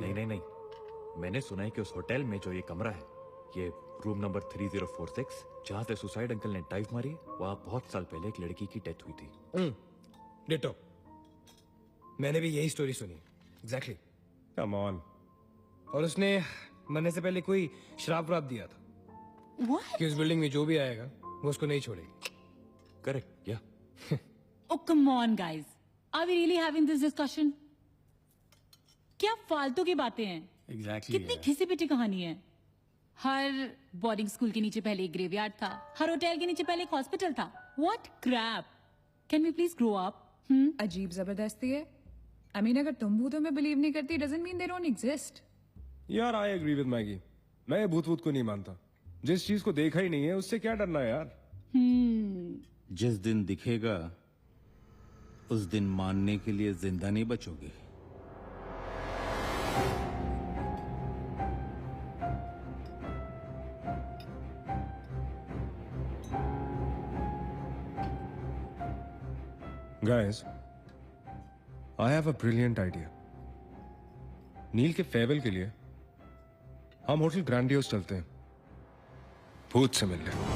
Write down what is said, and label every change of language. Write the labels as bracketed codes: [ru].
[hi] नहीं नहीं नहीं, मैंने सुना है कि उस होटल में जो ये कमरा है, ये रूम नंबर 3046, जहाँ से सुसाइड अंकल ने डाइव मारी, वहाँ बहुत साल पहले एक लड़की की डेथ हुई थी। डिटो, मैंने भी यही स्टोरी सुनी। एग्जैक्टली। [en] Come on. [hi] और उसने मरने से पहले कोई श्राप व्राप दिया था [en] What? [hi] कि उस बिल्डिंग में जो भी आएगा वो उसको नहीं छोड़ेगी। [en] Correct, yeah Oh come on guys, are we really having this discussion? [hi] क्या फालतू की बातें हैं। [en] exactly [hi] कितनी घिसी पिटी कहानी है। हर बोर्डिंग स्कूल के नीचे पहले एक ग्रेवयार्ड था, हर होटल के नीचे पहले एक हॉस्पिटल था। [en] What crap? Can we please grow up? [hi] अजीब जबरदस्ती है। आई मीन अगर तुम भूतों में बिलीव नहीं करती [en] Doesn't mean they don't exist. [hi] यार [en] I agree with [hi] मैगी। मैं ये भूत को नहीं मानता। जिस चीज को देखा ही नहीं है उससे क्या डरना है यार। जिस दिन दिखेगा उस दिन मानने के लिए जिंदा नहीं बचोगे। [en] Guys, I have a brilliant idea. [hi] नील के फेयरवेल के लिए हम होटल ग्रैंडियोस चलते हैं, भूत से मिलने।